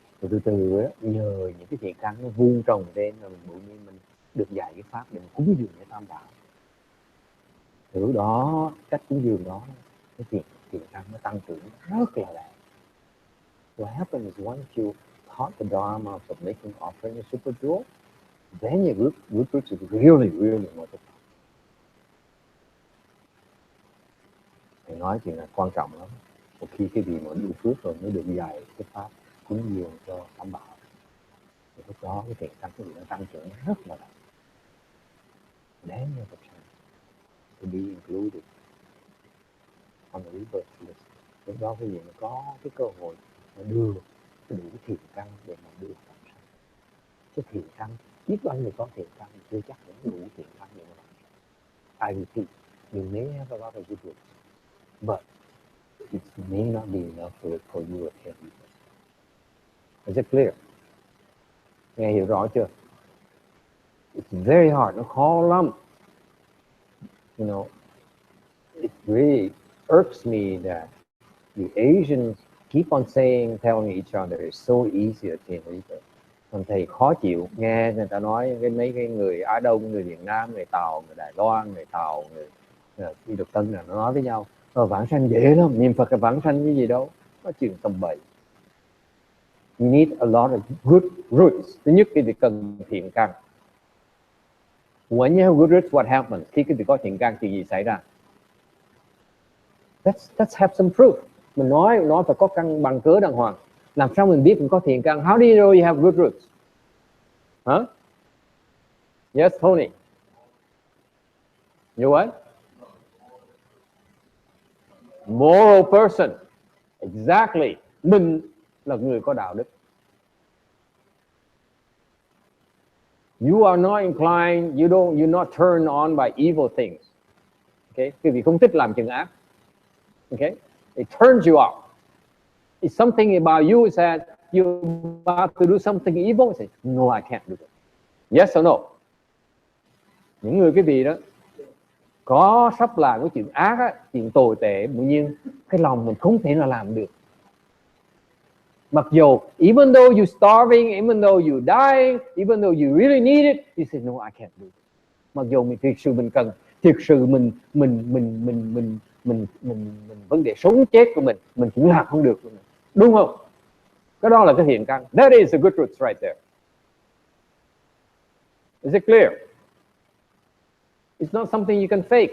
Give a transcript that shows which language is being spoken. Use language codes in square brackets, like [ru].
[vi] Rồi từ từ đó, nhờ những cái thiện căn nó vuông trồng lên, rồi mình được dạy cái pháp để cúng dường cái tam bảo. Từ đó cách cúng dường đó, cái thiện căn nó tăng trưởng rất là đẹp. [en] What happens is once you taught the Dharma of making offering a super jewel, then your good roots is really multiplied. [vi] Thầy nói chuyện là quan trọng lắm. Một khi cái gì mà đủ phước rồi mới được dạy cái pháp cúng dường cho tam bảo. Thì lúc đó cái thiện căn nó tăng trưởng rất là đẹp. [en] Then you have a chance to be included on the rebirth list. [vi] Lúc đó cái gì mà có cái cơ hội mà đưa đủ thiện căn để mà đưa vào sanh. Cái thiện căn, biết bao nhiêu có thiện căn chưa chắc cũng đủ thiện căn để mà [en] I repeat, you may have a lot of good works, but it may not be enough for you to have it. Is it clear? [vi] Nghe hiểu rõ chưa? [en] It's very hard, [vi] nó khó lắm. [en] You know, it really irks me that the Asians keep on telling each other it's so easy to attain rebirth. [vi] Còn thầy khó chịu nghe người ta nói mấy cái người Á Đông, người Việt Nam, người Tàu, người Đài Loan, người Tàu, người đi Độc Tân là nó nói với nhau vãng sanh dễ lắm, niệm Phật là vãng sanh cái gì đâu, nó chuyện tầm bậy. [en] You need a lot of good roots. [vi] Thứ nhất cái việc cần thiện căn. [en] When you have good roots, what happens? [vi] Khi cái việc có thiện căn chuyện gì xảy ra? [en] Let's have some proof. [vi] Mình nói phải có căn bằng cớ đàng hoàng. Làm sao mình biết mình có thiện căn? [en] How do you know you have good roots? Huh? Yes, Tony. You what? Moral person. Exactly. [vi] Mình là người có đạo đức. [en] You are not inclined, you're not turned on by evil things. Okay? [vi] Quý vị không thích làm chuyện ác. [en] Okay? It turns you off. It's something about you that you're about to do something evil. You say, no, I can't do it. Yes or no? [vi] Những người quý vị đó có sắp làm cái chuyện ác á, chuyện tồi tệ, tự nhiên cái lòng mình không thể nào làm được. Mặc dù [en] even though you're starving, even though you're dying, even though you really need it, you say no, I can't do it. [vi] Mặc dù mình thực sự mình cần, thực sự mình vấn đề sống chết của mình cũng làm không được, đúng không? Cái đó là cái thiện căn. [en] That is the good roots right there. Is it clear? It's not something you can fake.